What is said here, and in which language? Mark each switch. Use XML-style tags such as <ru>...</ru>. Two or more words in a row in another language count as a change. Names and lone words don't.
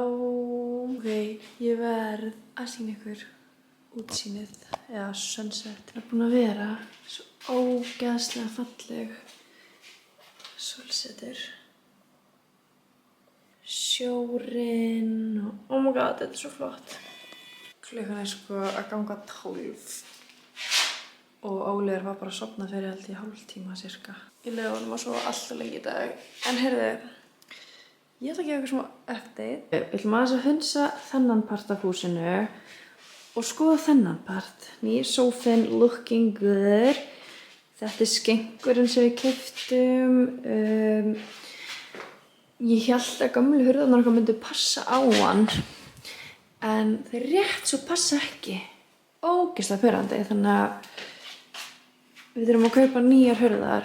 <is>Ok, ég verð að sýna ykkur útsýnið eða sunset. Það er búin að vera svo ógeðslega falleg sólsetur. sjórinn og</is> <en>oh my god,</en> <is>þetta svo flott. Klukkan sko að ganga 12 og Óliður var bara að sofna fyrir held í hálftíma cirka. Ég leiði honum að sofa alltaf lengi í dag. En heyrðu, ég ætla að gefa eitthvað smá update. Við ætlum aðeins að hunsa þennan part af húsinu og skoða þennan part. Nýr sófinn,</is> <en>looking good.</en> <is>Þetta skenkurinn sem við keyptum. Ég hélt að gömlu hurðarnar okkar myndu passa á hann. En þeir rétt svo passa ekki. Ógeðslega pirrandi, þannig að við þurfum að kaupa nýjar hurðar.</is>